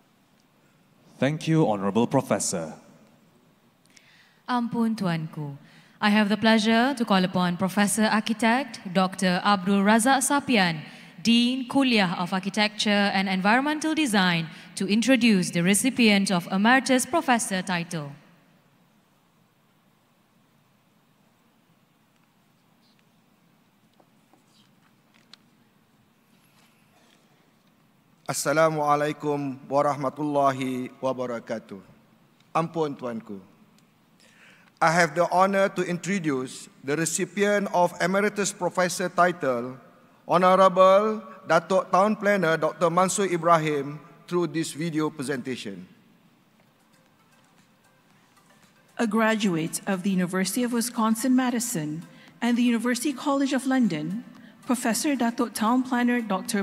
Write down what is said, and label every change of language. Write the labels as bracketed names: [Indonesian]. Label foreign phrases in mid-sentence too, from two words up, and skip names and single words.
[English] Thank you, Honorable Professor. [Malay] Ampun Tuanku, [English] I have the pleasure to call upon Professor Architect Dr. Abdul Razak Sapian, Dean Kuliah of Architecture and Environmental Design, to introduce the recipient of Emeritus Professor title. [Arabic] السلام عليكم ورحمة الله وبركاته. [Malay] Ampun tuanku. [English] I have the honor to introduce the recipient of Emeritus Professor title, Honorable Datuk Town Planner Dr. Mansur Ibrahim, through this video presentation. A graduate of the University of Wisconsin-Madison and the University College of London, Professor Datuk Town Planner Dr.